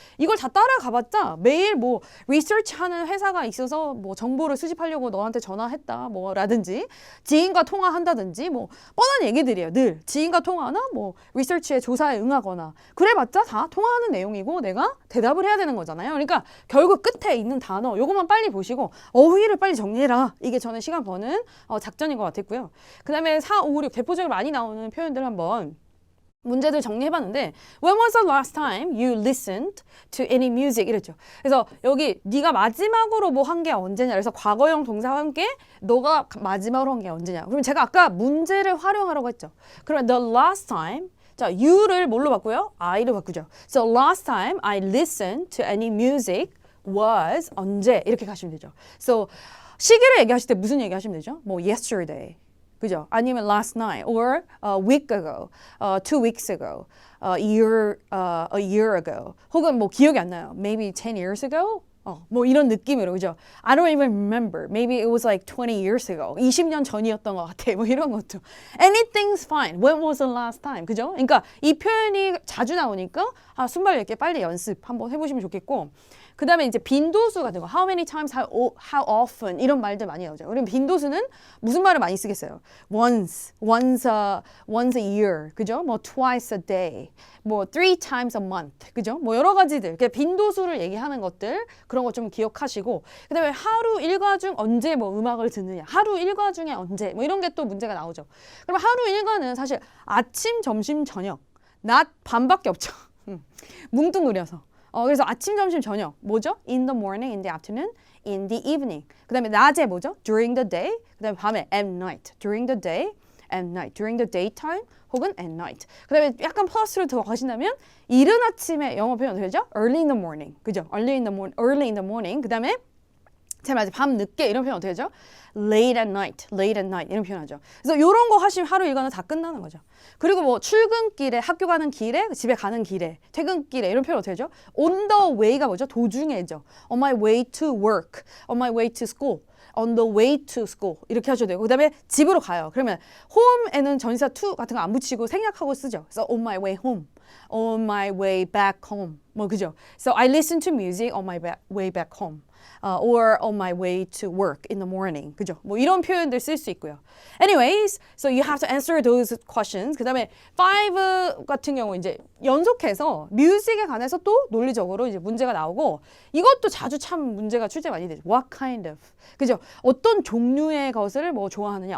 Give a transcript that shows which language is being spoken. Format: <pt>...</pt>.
<ko>이걸 다 따라가봤자 매일 뭐 리서치하는 회사가 있어서 뭐 정보를 수집하려고 너한테 전화했다 뭐라든지 지인과 통화한다든지 뭐 뻔한 얘기들이에요. 늘 지인과 통화나 뭐 리서치에 조사에 응하거나 그래봤자 다 통화하는 내용이고 내가 대답을 해야 되는 거잖아요. 그러니까 결국 끝에 있는 단어 요것만 빨리 보시고 어휘를 빨리 정리해라. 이게 저는 시간 버는 작전인 것 같았고요. 그 다음에 4, 5, 6 대표적으로 많이 나오는 표현들 한번 문제들 정리해봤는데</ko> <en>When was the last time you listened to any music?</en> <ko>이랬죠. 그래서 여기 네가 마지막으로 뭐 한 게 언제냐. 그래서 과거형 동사와 함께 너가 마지막으로 한 게 언제냐. 그러면 제가 아까 문제를 활용하라고 했죠. 그러면 the last time 자, you를 뭘로 바꾸요? I로 바꾸죠.</ko> <en>So last time I listened to any music was</en> <ko>언제 이렇게 가시면 되죠. So 시기를 얘기하실 때 무슨 얘기 하시면 되죠?</ko> <en>뭐 yesterday. 그죠? 아니면 last night or a week ago, 2 weeks ago, a year ago.</en> <ko>혹은 뭐 기억이 안 나요.</ko> <en>Maybe 10 years ago?</en> <ko>뭐 이런 느낌으로, 그죠?</ko> <en>I don't even remember. Maybe it was like 20 years ago.</en> <ko>20년 전이었던 것 같아. 뭐 이런 것도.</ko> <en>Anything's fine. When was the last time? 그죠?</en> <ko>그러니까 이 표현이 자주 나오니까 순발력 있게 빨리 연습 한번 해보시면 좋겠고, 그 다음에 이제 빈도수 같은 거,</ko> <en>how many times, how often</en> <ko>이런 말들 많이 나오죠. 그럼 빈도수는 무슨 말을 많이 쓰겠어요?</ko> <en>once a year, 그죠? 뭐 twice a day, 뭐 3 times a month, 그죠?</en> <ko>뭐 여러 가지들, 빈도수를 얘기하는 것들 그런 거 좀 기억하시고, 그 다음에 하루 일과 중 언제 뭐 음악을 듣느냐, 하루 일과 중에 언제 뭐 이런 게 또 문제가 나오죠. 그럼 하루 일과는 사실 아침, 점심, 저녁, 낮, 밤밖에 없죠. 뭉뚱그려서. 그래서 아침, 점심, 저녁 뭐죠?</ko> <en>In the morning, in the afternoon, in the evening.</en> <ko>그 다음에 낮에 뭐죠?</ko> <en>During the day.</en> <ko>그 다음에 밤에 at night.</ko> <en>During the day, at night. During the daytime 혹은 at night.</en> <ko>그 다음에 약간 플러스를 더 가신다면 이른 아침에 영어 표현 어떻게 되죠?</ko> <en>Early in the morning. 그죠? Early in the morning.</en> <ko>그 다음에 제일 맞아 밤 늦게 이런 표현 어떻게 하죠?</ko> <en>Late at night, late at night 이런 표현하죠.</en> <ko>그래서 이런 거 하시면 하루 일과는 다 끝나는 거죠. 그리고 뭐 출근길에, 학교 가는 길에, 집에 가는 길에, 퇴근길에 이런 표현 어떻게 하죠?</ko> <en>On the way가 뭐죠?</en> <ko>도중에죠.</ko> <en>On my way to work, on my way to school, on the way to school</en> <ko>이렇게 하셔도 되고 그 다음에 집으로 가요. 그러면 home에는 전치사 to 같은 거 안 붙이고 생략하고 쓰죠.</ko> <en>그래서 on my way home, on my way back home 뭐 그죠? So I listen to music on my way back home. Or on my way to work in the morning.</en> <ko>그죠? 뭐 이런 표현들 쓸 수 있고요.</ko> <en>Anyways, so you have to answer those questions.</en> <ko>그 다음에 5 같은 경우 이제 연속해서 뮤직에 관해서 또 논리적으로 이제 문제가 나오고 이것도 자주 참 문제가 출제 많이 되죠.</ko> <en>What kind of? 그죠?</en> <ko>어떤 종류의 것을 뭐 좋아하느냐?</ko>